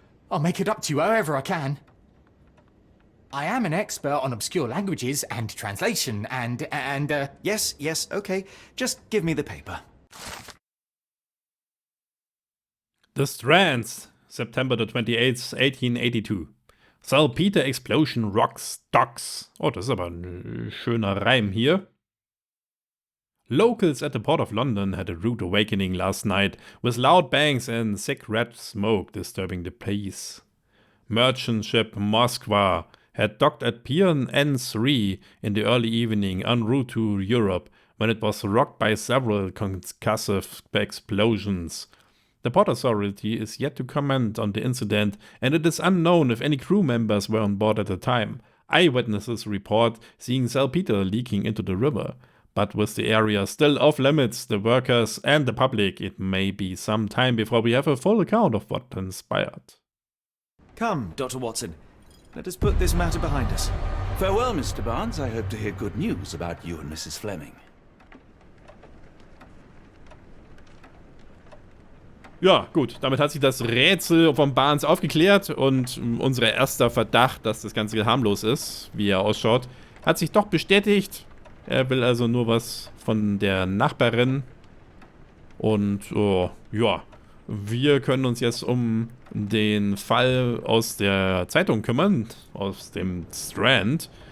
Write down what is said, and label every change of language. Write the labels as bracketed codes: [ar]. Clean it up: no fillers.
[en] I'll make it up to you however I can. I am an expert on obscure languages and translation and Yes, okay. Just give me the paper. The Strands, September the 28th, 1882. Salpeter Explosion Rocks Docks. [de] Oh, das ist aber ein schöner Reim hier. [en] Locals at the Port of London had a rude awakening last night, with loud bangs and thick red smoke disturbing the peace. Merchant ship Moskva had docked at Pier N3 in the early evening en route to Europe when it was rocked by several concussive explosions. The Port Authority is yet to comment on the incident, and it is unknown if any crew members were on board at the time. Eyewitnesses report seeing saltpeter leaking into the river. But with the area still off limits, the workers and the public, it may be some time before we have a full account of what transpired. Come, Dr. Watson. Let us put this matter behind us. Farewell, Mr. Barnes. I hope to hear good news about you and Mrs. Fleming. [de] Ja, gut, damit hat sich das Rätsel von Barnes aufgeklärt und unser erster Verdacht, dass das Ganze harmlos ist, wie er ausschaut, hat sich doch bestätigt. Er will also nur was von der Nachbarin. Und ja, wir können uns jetzt um den Fall aus der Zeitung kümmern, aus dem Strand.